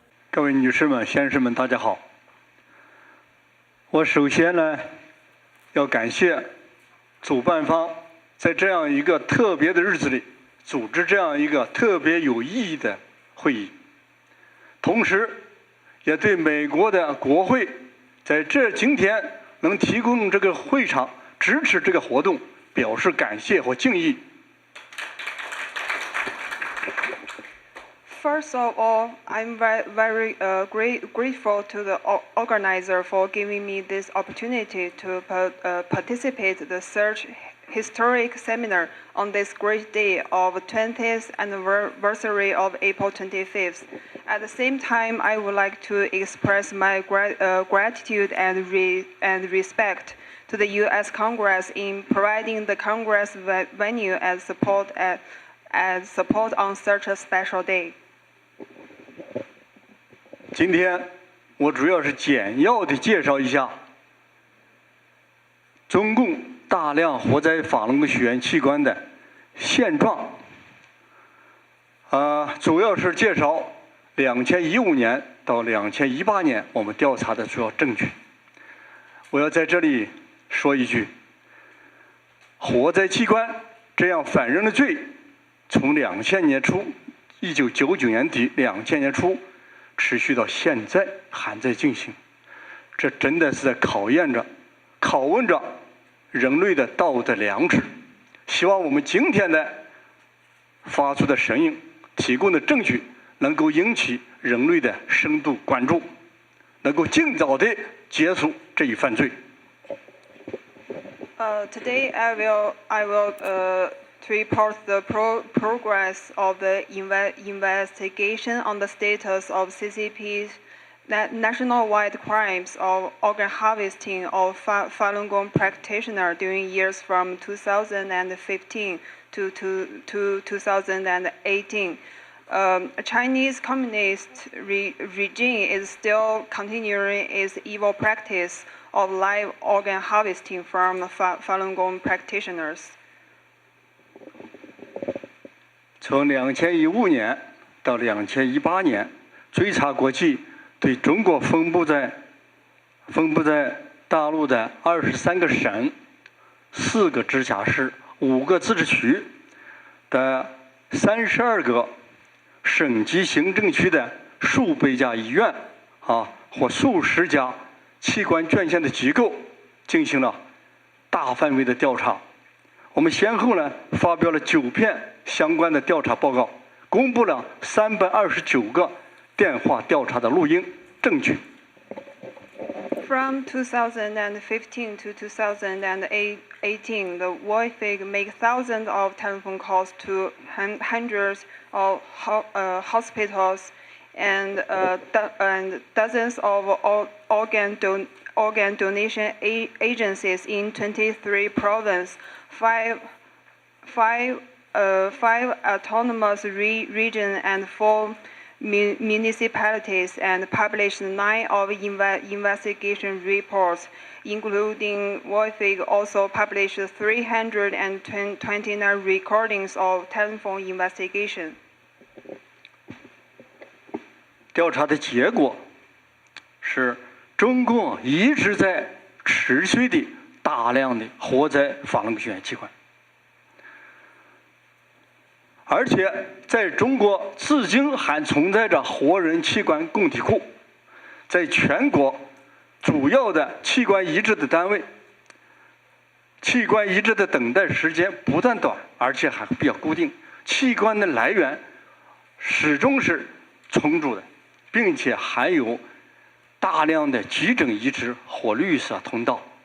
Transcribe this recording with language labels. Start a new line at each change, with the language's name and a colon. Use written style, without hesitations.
Chinese: 各位女士们、先生们，大家好。我首先呢，要感谢主办方在这样一个特别的日子里，组织这样一个特别有意义的会议。同时，也对美国的国会在今天能提供这个会场支持这个活动表示感谢和敬意。
English: First of all, I'm very grateful to the organizer for giving me this opportunity to participate in the Search Historic Seminar on this great day of 20th anniversary of April 25th. At the same time, I would like to express my gratitude and respect to the U.S. Congress in providing the Congress venue as support on such a special day.
Chinese: 今天我主要是简要的介绍一下中共大量活摘法轮功学员器官的现状。主要是介绍2015年到2018年我们调查的主要证据。我要在这里说一句：活摘器官这样反人的罪，从2000年初，1999年底2000年初。持续到现在还在进行，这真的是在拷问着人类的道德良知。希望我们今天的发出的声音、提供的证据，能够引起人类的深度关注，能够尽早的结束这一犯罪。
English: Today I will to report the progress of the investigation on the status of CCP's nationwide crimes of organ harvesting of Falun Gong practitioners during years from 2015 to 2018. A Chinese communist regime is still continuing its evil practice of live organ harvesting from Falun Gong practitioners.
Chinese: 从2015年到2018年，追查国际对中国分布在大陆的23个省、4个直辖市、5个自治区的32个省级行政区的数百家医院或数十家器官捐献的机构进行了大范围的调查。我们先后发表了9篇相关的调查报告，公布了329个电话调查的录音证据。
English: From 2015 to 2018, the WIFIG made thousands of telephone calls to hundreds of hospitals and dozens of organ donation agencies in 23 provinces, five autonomous regions and 4 municipalities, and published 9 of investigation reports, including WIFIG also published 329 recordings of telephone investigation.
Chinese: 调查的结果是，中共一直在持续的大量的活摘法轮功学员器官。而且在中国至今还存在着活人器官供体库，在全国主要的器官移植的单位，器官移植的等待时间不但短，而且还比较固定，器官的来源始终是充足的，并且还有大量的急诊移植或绿色通道。